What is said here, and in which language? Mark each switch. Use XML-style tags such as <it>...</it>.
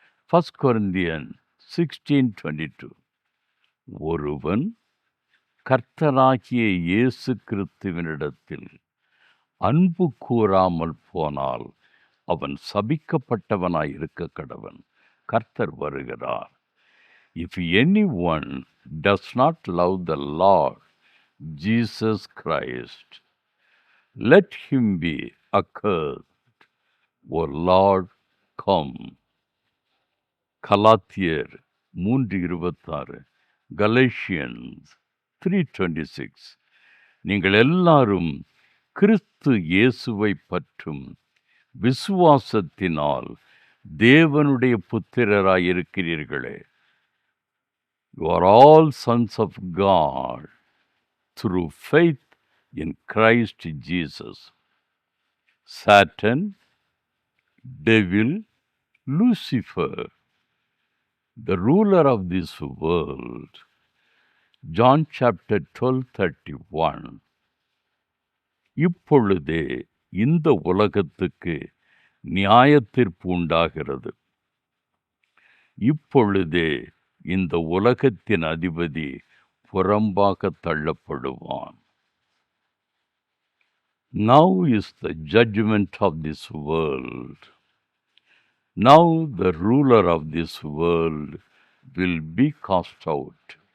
<en>1 Corinthians 16:22.</en> <ta>ஒருவன் கர்த்தராகிய இயேசு கிறிஸ்துவினிடத்தில் அன்பு கூறாமல் போனால் அவன் சபிக்கப்பட்டவனாய் இருக்க கடவன். கர்த்தர் வருகிறார்.</ta> <en>If anyone does not love the Lord Jesus Christ, let him be accursed. O Lord, come. கலாத்தியர் 3:26. Galatians 3:26.</en> <ta>நீங்கள் எல்லாரும் கிறிஸ்து இயேசுவை பற்றும் விசுவாசத்தினால் தேவனுடைய புத்திரராயிருக்கிறீர்களே.</ta> <en>You are all sons of God through faith in Christ Jesus. Satan, devil, Lucifer, the ruler of this world. John chapter 12:31.</en> <ta>இப்பொழுதே இந்த உலகத்துக்கு நியாயத்தீர்ப்பு உண்டாகிறது. இப்பொழுதே இந்த உலகத்தின் அதிபதி புறம்பாக தள்ளப்படுவான்.</ta> <en>Now is the judgment of this world. Now the ruler of this world will be cast out.</en>